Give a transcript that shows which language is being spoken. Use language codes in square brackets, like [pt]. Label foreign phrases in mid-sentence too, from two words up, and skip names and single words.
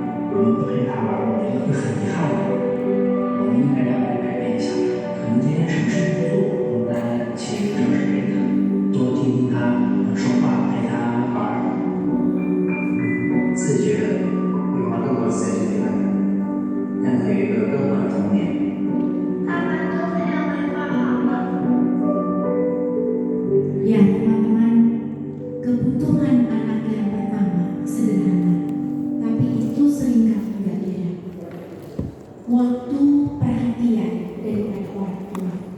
[zh] 我们不陪他玩，我觉得会很遗憾的。我们应该让他改变一下，可能今天什么事不做，大家其实正是陪他，多听听他说话，陪他玩，自己觉得会花更多时间去陪伴他，让他有一个更好的童年。 [id] Ya teman-teman, kebutuhan anak yang pertama sederhana, tapi itu seringkali tidak didapat. Waktu perhatian daripada orang tua.